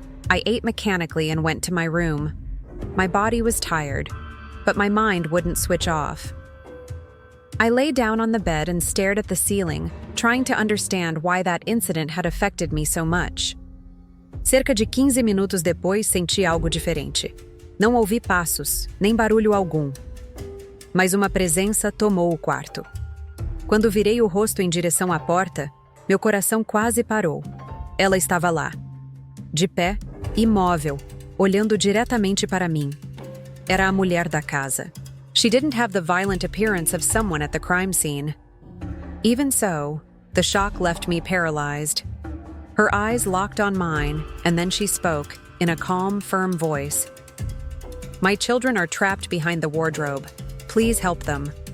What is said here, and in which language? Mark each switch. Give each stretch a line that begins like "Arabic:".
English: I ate mechanically and went to my room. My body was tired, but my mind wouldn't switch off. I lay down on the bed and stared at the ceiling, trying to understand why that incident had affected me so much.
Portuguese: Cerca de 15 minutos depois, senti algo diferente. Não ouvi passos, nem barulho algum. Mas uma presença tomou o quarto. Quando virei o rosto em direção à porta, meu coração quase parou. Ela estava lá, de pé, imóvel, olhando diretamente para mim. Era a mulher da casa.
English: She didn't have the violent appearance of someone at the crime scene. Even so, the shock left me paralyzed. Her eyes locked on mine, and then she spoke, in a calm, firm voice. My children are trapped behind the wardrobe. Please help them."